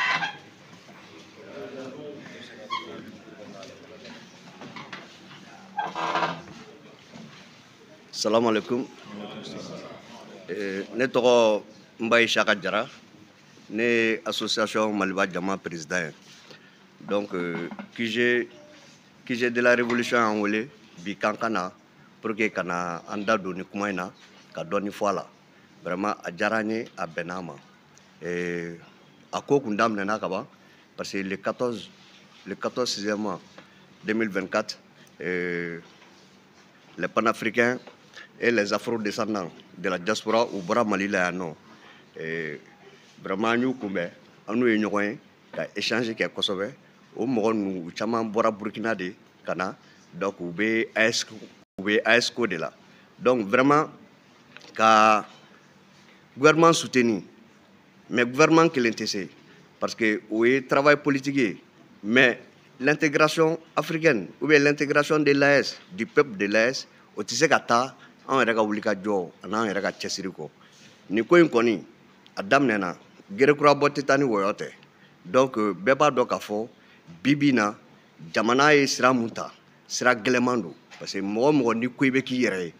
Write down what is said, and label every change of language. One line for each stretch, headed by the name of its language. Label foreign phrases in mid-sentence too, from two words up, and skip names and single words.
Arabic: سلام عليكم.
Bambara: Ne tɔgɔ Mbaye Chaka Jara, ne association Maliba Jama président. Donc, QG de la révolution en wele bi kankana
French: pour que
Bambara: kana anda doni kuma ina ka doni fola. Vraiment a diyara n ye a bɛnna ma. A ko kun daminɛna ka ban
French: parce que le 14 6e mois 2024 les panafricains et les afro-descendants de la diaspora
Bambara: u bɔra Mali la yan nɔ. Vraiment an y'u kunbɛn an n'u ye ɲɔgɔn ye ka échange kɛ kosɛbɛ. O mɔgɔ ninnu u caman bɔra Burkina de ka na donc u bɛ AESCO de la. Donc vraiment ka gouvernement soutenu mais gouvernement kelen tɛ se parce que o ye
French: travail politique
Bambara: ye
French: mais l'intégration africaine ou bien l'intégration de l'AES du peuple de l'AES
Bambara: o tɛ se ka taa an yɛrɛ ka wuli ka jɔ ani an yɛrɛ ka cɛsiri kɔ. Nin ko in kɔni a daminɛna gerekurabɔ tɛ taa ni wɔyɔ tɛ donc bɛɛ b'a dɔn k'a fɔ bi bi in na jamana ye sira mun ta sira gɛlɛman don
French: parce que
Bambara: mɔgɔ o mɔgɔ ni ko i bɛ k'i yɛrɛ ye